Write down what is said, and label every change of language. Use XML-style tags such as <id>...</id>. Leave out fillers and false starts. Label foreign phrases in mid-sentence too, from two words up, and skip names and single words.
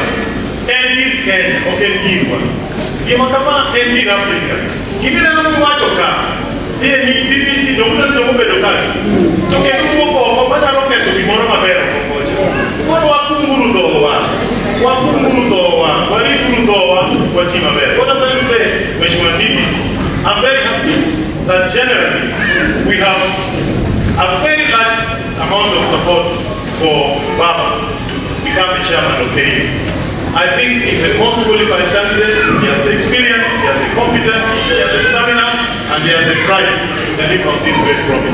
<luo>En gir Kenya, ok en girwa. Gima kama en gir Afrika. Gimina namo wacho ka. BBC no bedo ka. To kendo wuoko oko manyalo ketho gimoro maber okocha. Koro wakunguru dhowa. Warituru dhowa watim maber.</luo> <en>What I'm trying to say, Mheshimiwa Ndindi, I'm very happy that generally we have a very large amount of support for Baba to become the chairman of AU. I think he's the most qualified candidate. He has the experience, he has the competence, he has the stamina, and he has the drive to deliver on this great promise.</en>